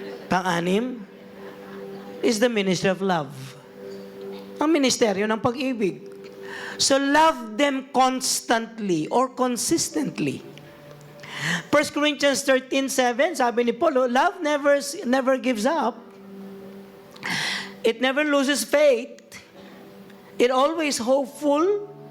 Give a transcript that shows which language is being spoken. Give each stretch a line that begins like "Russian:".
English: Pang-anim is the ministry of love.
Filipino: Ang ministeryo ng pag-ibig.
English: So love them constantly or consistently. 1 Corinthians 13:7,
Filipino: sabi ni Paul,
English: love never gives up. It never loses faith. It always hopeful.